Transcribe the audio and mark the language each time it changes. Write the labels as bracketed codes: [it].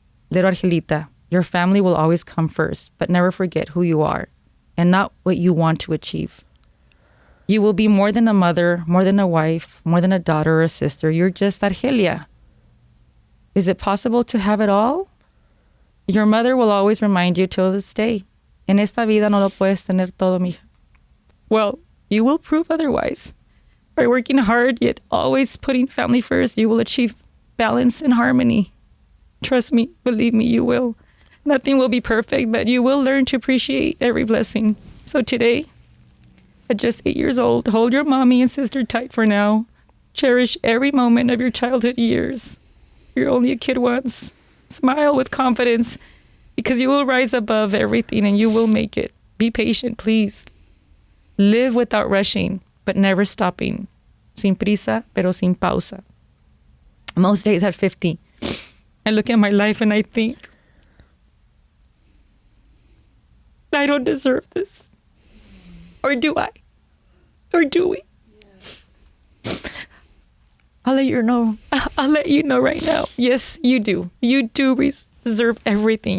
[en] Little Argelita, your family will always come first, but never forget who you are and not what you want to achieve. You will be more than a mother, more than a wife, more than a daughter or a sister. You're just Argelia. Is it possible to have it all? Your mother will always remind you till this day. [es] En esta vida no lo puedes tener todo, mija. [en] Well, you will prove otherwise. By working hard, yet always putting family first, you will achieve balance and harmony. Trust me, believe me, you will. Nothing will be perfect, but you will learn to appreciate every blessing. So today, at just 8 years old, hold your mommy and sister tight for now. Cherish every moment of your childhood years. You're only a kid once. Smile with confidence, because you will rise above everything and you will make it. Be patient, please. Live without rushing, but never stopping. [es] Sin prisa, pero sin pausa. [en] Most days at 50, I look at my life and I think, I don't deserve this. Or do I? Or do we? Yes. I'll let you know right now. Yes, you do. You do deserve everything.